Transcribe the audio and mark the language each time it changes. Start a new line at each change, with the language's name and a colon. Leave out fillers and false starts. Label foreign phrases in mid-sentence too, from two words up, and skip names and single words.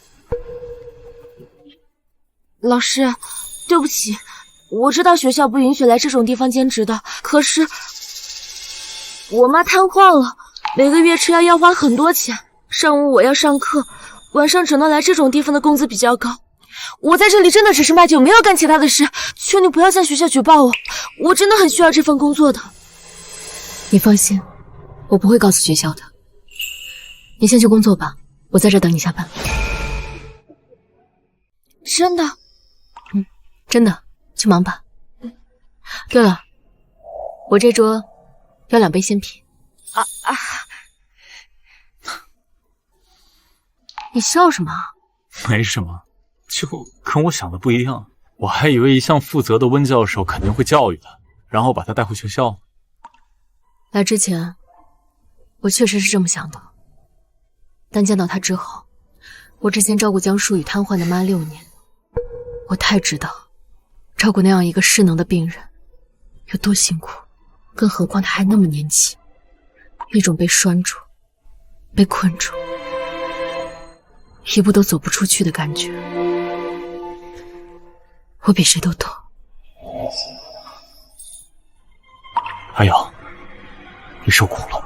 Chinese: 老師，對不起，我知道學校不允許來這種地方兼職的，可是我媽癱瘓了，每個月吃藥要花很多錢。上午我要上課，晚上只能來這種地方的工資比較高。我在這裡真的只是賣酒，沒有幹其他的事。求你不要向學校舉報我，我真的很需要這份工作的。你放心，我不會告訴學校的。你先去工作吧，我在這等你下班。真的？真的，去忙吧。對了，我這桌要2杯鮮啤。你笑什麼？沒什麼，就跟我想的不一樣。我還以為一向負責的溫教授肯定會教育他，然後把他帶回學校。來之前，我確實是這麼想的。但見到他之後，我之前照顧江疏雨癱瘓的媽6年，我太知道照顧那樣一個失能的病人有多辛苦，更何況他還那麼年輕，那種被拴住、被困住，一步都走不出去的感覺，我比誰都懂。阿瑤，你受苦了。